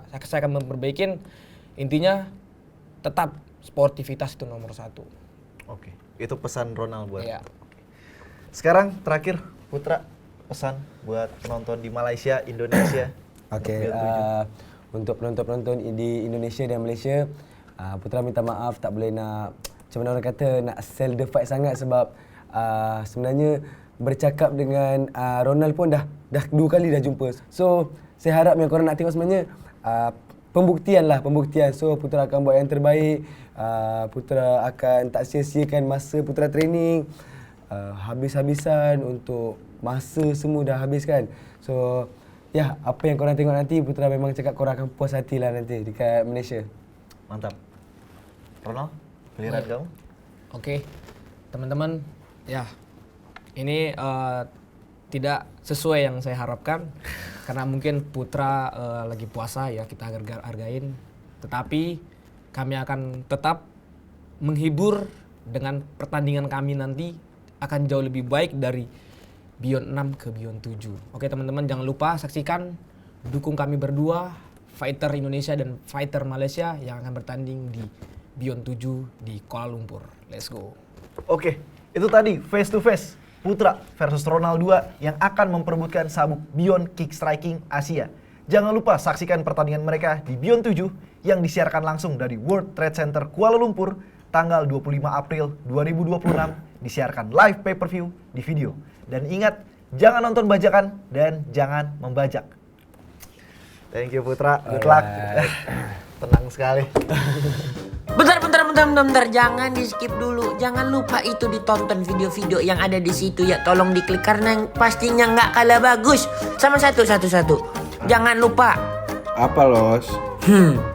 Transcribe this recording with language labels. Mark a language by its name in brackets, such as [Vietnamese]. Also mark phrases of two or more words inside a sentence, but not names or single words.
[Indonesian] Saya akan memperbaikin. Intinya tetap sportivitas itu nomor 1. Oke, itu pesan Ronald buat. Iya. Sekarang terakhir Putra, pesan buat penonton di Malaysia, Indonesia. [Malay] Oke, untuk penonton-penonton di Indonesia dan Malaysia, Putra minta maaf tak boleh nak, macam mana orang kata, nak [English] sell the fight [Malay] sangat sebab sebenarnya bercakap dengan Ronald pun dah 2 kali dah jumpa. So, saya harap yang korang nak tengok sebenarnya pembuktian. So, Putra akan buat yang terbaik. Putra akan tak sia-siakan masa Putra training. Habis-habisan untuk masa semua dah habis kan. So, ya, apa yang korang tengok nanti, Putra memang cakap korang akan puas hati lah nanti dekat Malaysia. [Indonesian] Mantap. Ronald, giliran kamu. Oke, teman-teman, ya ini tidak sesuai yang saya harapkan karena mungkin Putra lagi puasa ya, kita hargain. Tetapi kami akan tetap menghibur dengan pertandingan kami nanti akan jauh lebih baik dari Beyond 6 ke Beyond 7. Oke teman-teman, jangan lupa saksikan, dukung kami berdua, fighter Indonesia dan fighter Malaysia yang akan bertanding di Beyond 7 di Kuala Lumpur. [English] Let's go. [Indonesian] Oke, itu tadi [English] face to face [Indonesian] Putra versus Ronald 2 yang akan memperebutkan sabuk Beyond Kick Striking Asia. Jangan lupa saksikan pertandingan mereka di Beyond 7 yang disiarkan langsung dari World Trade Center Kuala Lumpur tanggal 25 April 2026, disiarkan live pay-per-view di video. Dan ingat, jangan nonton bajakan dan jangan membajak. [English] Thank you Putra, good luck. [Indonesian] Tenang sekali. Bentar, jangan di skip dulu. Jangan lupa itu ditonton video-video yang ada di situ ya. Tolong diklik karena pastinya nggak kalah bagus. Sama satu. Jangan lupa. Apa Los?